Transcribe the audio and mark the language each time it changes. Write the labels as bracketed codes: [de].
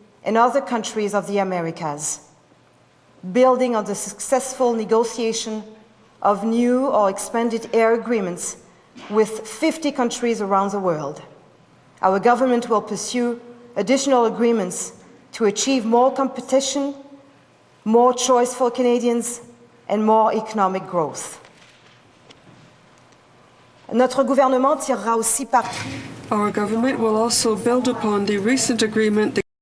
[en] and other countries of the Americas, building on the successful negotiation of new or expanded air agreements with 50 countries around the world. Our government will pursue additional agreements to achieve more competition, more choice for Canadians, and more economic growth. [fr] Notre gouvernement tirera aussi parti. [en] Our government will also build upon the recent agreement the